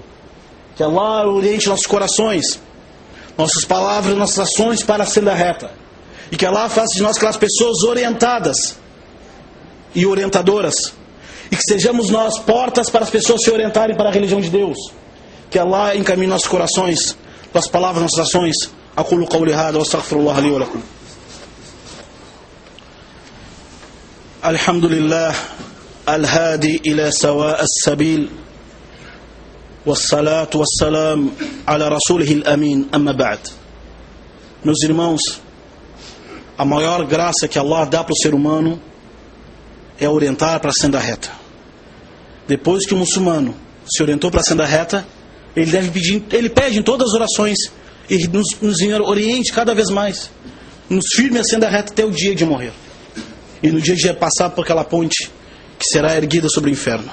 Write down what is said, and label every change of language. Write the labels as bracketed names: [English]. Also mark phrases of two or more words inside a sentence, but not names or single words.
[Portuguese] Que Allah oriente nossos corações, nossas palavras, nossas ações para a senda reta. E que Allah faça de nós aquelas pessoas orientadas e orientadoras. E que sejamos nós portas para as pessoas se orientarem para a religião de Deus. Que Allah encaminhe nossos corações, nossas palavras, nossas ações. [Arabic] أقول قولي هذا وأستغفر الله لي ولكم. الحمد لله، الهادي إلى سواء السبيل. والصلاة والسلام على رسوله الأمين، أما بعد. [Portuguese] Meus irmãos, a maior graça que Allah dá para o ser humano é orientar para a senda reta. Depois que o muçulmano se orientou para a senda reta, ele pede em todas as orações e nos oriente cada vez mais, nos firme a senda reta até o dia de morrer e no dia de passar por aquela ponte que será erguida sobre o inferno.